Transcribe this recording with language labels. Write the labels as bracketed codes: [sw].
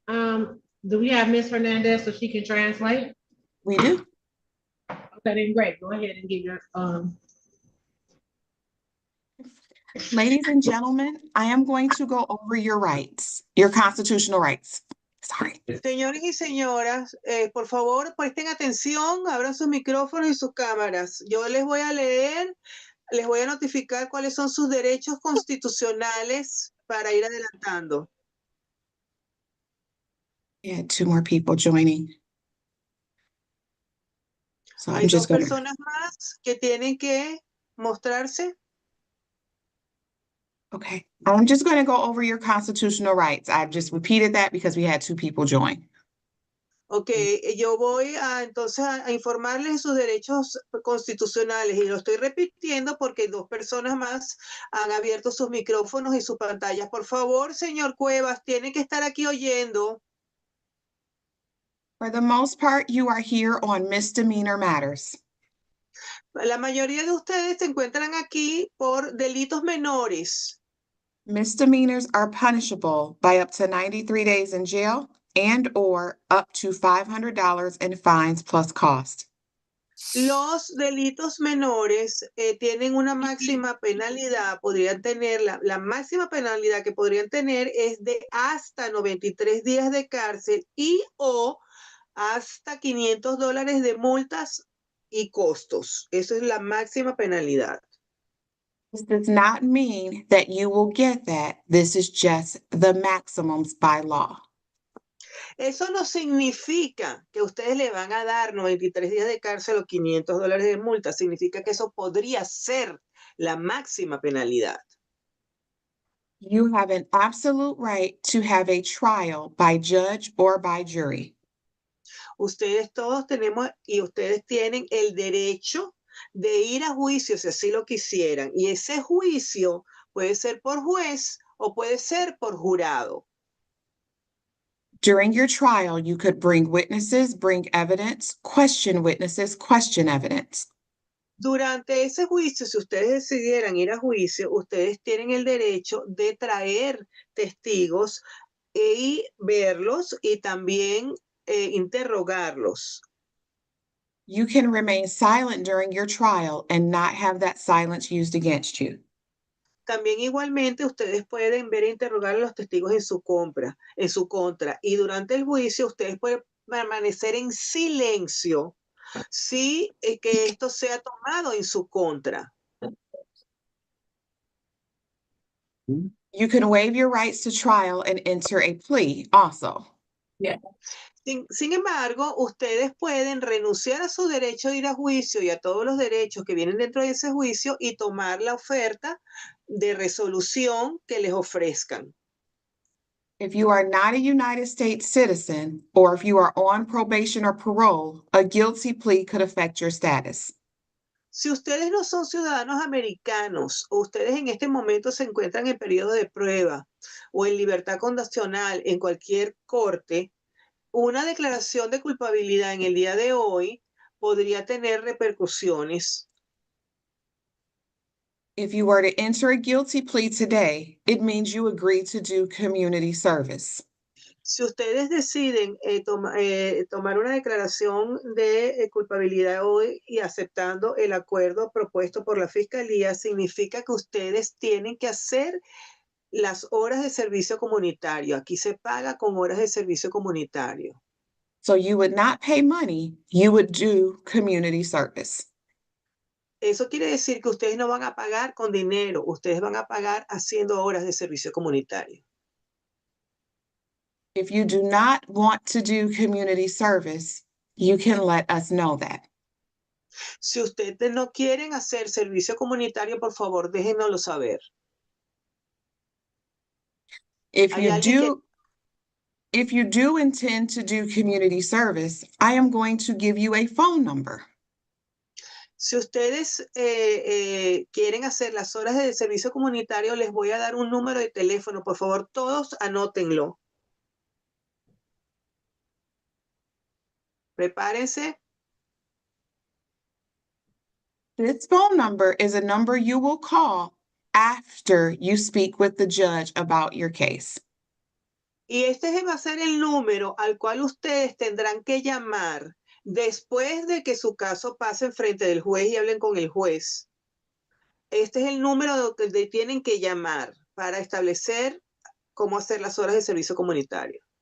[en] Do we have Miss Hernandez so she can translate? We do. Okay, then great. Go ahead and give your Ladies and gentlemen, I am going to go over your rights, your constitutional rights. Sorry. [es] Señores y señoras, por favor, presten atención, abran sus micrófonos y sus cámaras. Yo les voy a leer, les voy a notificar cuáles son sus derechos constitucionales para ir adelantando. [en] Yeah, 2 more people joining. So [es] Hay [en] I'm [es] 2 [en] just going to. [es] personas más que tienen que mostrarse. [en] Okay, I'm just going to go over your constitutional rights. I've just repeated that because we had 2 people join. [es] Ok, yo voy entonces a informarles de sus derechos constitucionales y lo estoy repitiendo porque 2 personas más han abierto sus micrófonos y sus pantallas. Por favor, señor Cuevas, tiene que estar aquí oyendo. [en] For the most part, you are here on misdemeanor matters. [es] La mayoría de ustedes se encuentran aquí por delitos menores. [en] Misdemeanors are punishable by up to 93 days in jail and or up to $500 in fines plus cost. [es] Los delitos menores tienen una máxima penalidad, podrían tener, la máxima penalidad que podrían tener es de hasta 93 días de cárcel y o hasta $500 de multas y costos. Eso es la máxima penalidad. [en] This does not mean that you will get that. This is just the maximums by law. [es] Eso no significa que ustedes le van a dar 93 días de cárcel o $500 de multa. Significa que eso podría ser la máxima penalidad. [en] You have an absolute right to have a trial by judge or by jury. [es] Ustedes todos tenemos y ustedes tienen el derecho de ir a juicio si así lo quisieran. Y ese juicio puede ser por juez o puede ser por jurado. [en] During your trial, you could bring witnesses, bring evidence, question witnesses, question evidence. [es] Durante ese juicio, si ustedes decidieran ir a juicio, ustedes tienen el derecho de traer testigos y verlos y también interrogarlos. [en] You can remain silent during your trial and not have that silence used against you. [es] También igualmente ustedes pueden ver e interrogar a los testigos en su contra. Y durante el juicio ustedes pueden permanecer en silencio si que esto sea tomado en su contra. [en] You can waive your rights to trial and enter a plea also. [es] Sin embargo, ustedes pueden renunciar a su derecho de ir a juicio y a todos los derechos que vienen dentro de ese juicio y tomar la oferta de resolución que les ofrezcan. [en] If you are not a United States citizen, or if you are on probation or parole, a guilty plea could affect your status. [es] Si ustedes no son ciudadanos americanos o ustedes en este momento se encuentran en periodo de prueba o en libertad condicional en cualquier corte, una declaración de culpabilidad en el día de hoy podría tener repercusiones. [en] If you were to enter a guilty plea today, it means you agree to do community service. [es] Si ustedes deciden tomar una declaración de culpabilidad hoy y aceptando el acuerdo propuesto por la Fiscalía, significa que ustedes tienen que hacer las horas de servicio comunitario. Aquí se paga con horas de servicio comunitario. [en] So you would not pay money, you would do community service. [es] Eso quiere decir que ustedes no van a pagar con dinero, ustedes van a pagar haciendo horas de servicio comunitario. [en] If you do not want to do community service, you can let us know that. [es] Si ustedes no quieren hacer servicio comunitario, por favor, déjenoslo saber. [en] If [es] Hay [en] you [es] alguien que [en] do, if you do intend to do community service, I am going to give you a phone number. [es] Si ustedes quieren hacer las horas de servicio comunitario, les voy a dar un número de teléfono. Por favor, todos anótenlo. Prepárense. This phone number is a number you will call after you speak with the judge about your case. Y este va a ser el número al cual ustedes tendrán que llamar después de que su caso pase en frente del juez y hablen con el juez. Este es el número que tienen que llamar para establecer cómo hacer las horas de servicio comunitario.